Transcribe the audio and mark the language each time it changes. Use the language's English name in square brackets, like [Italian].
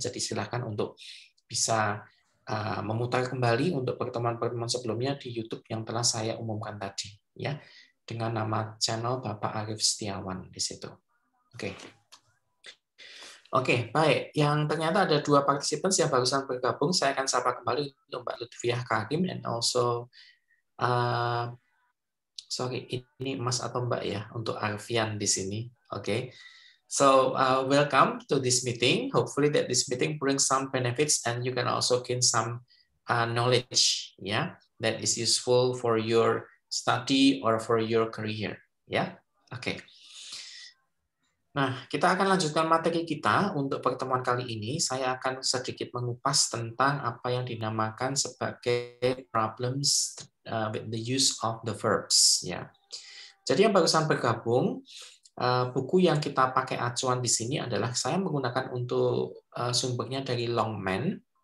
[Indonesian] Jadi silakan untuk bisa memutar kembali untuk pertemuan-pertemuan sebelumnya di YouTube yang telah saya umumkan tadi ya dengan nama channel Bapak Arif Setiawan di situ. Oke. Oke, baik. Yang ternyata ada 2 participants yang barusan bergabung, saya akan sapa kembali untuk Mbak Lutfiah Karim [English] and also sorry, [Indonesian] ini Mas atau Mbak ya untuk Arfian di sini. Oke. [English] So welcome to this meeting. Hopefully that this meeting brings some benefits and you can also gain some knowledge, yeah, that is useful for your study or for your career, ya. [Indonesian] Oke. Nah, kita akan lanjutkan materi kita untuk pertemuan kali ini. Saya akan sedikit mengupas tentang apa yang dinamakan sebagai [English] problems with the use of the verbs, [Indonesian] ya. Jadi yang barusan bergabung, buku yang kita pakai acuan di sini adalah saya menggunakan untuk sumbernya dari Longman.